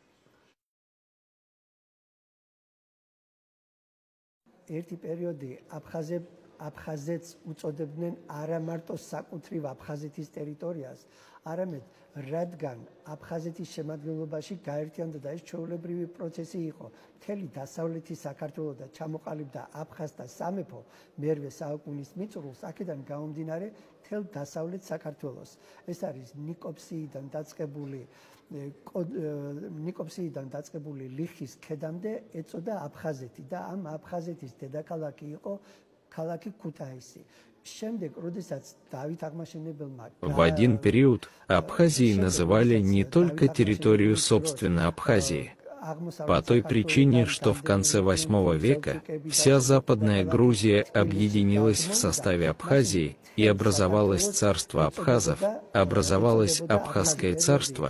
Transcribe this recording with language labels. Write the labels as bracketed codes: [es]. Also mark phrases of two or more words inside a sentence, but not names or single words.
[ka] ერთი პერიოდი აბხაზეთს უწოდებდნენ არა მარტო საკუთრივ აბხაზეთის ტერიტორიას, არამედ რადგან აბხაზეთის შემადგენლობაში გაერთიანდა და ეს ჩვეულებრივი პროცესი იყო, მთელი დასავლეთი საქართველო და ჩამოყალიბდა აბხაზთა სამეფო მერვე საუკუნის მიწურულს, აქედან გამომდინარე მთელ დასავლეთ საქართველოს. ეს არის ნიკოპსიიდან დაწყებული ლიხის ქედამდე ეწოდა აბხაზეთი და ამ აბხაზეთის დედაქალაქი იყო ქალაქი ქუთაისი. [ru] В один период Абхазией называли не только территорию собственной Абхазии, по той причине, что в конце VIII века вся Западная Грузия объединилась в составе Абхазии и образовалось царство абхазов, образовалось Абхазское царство.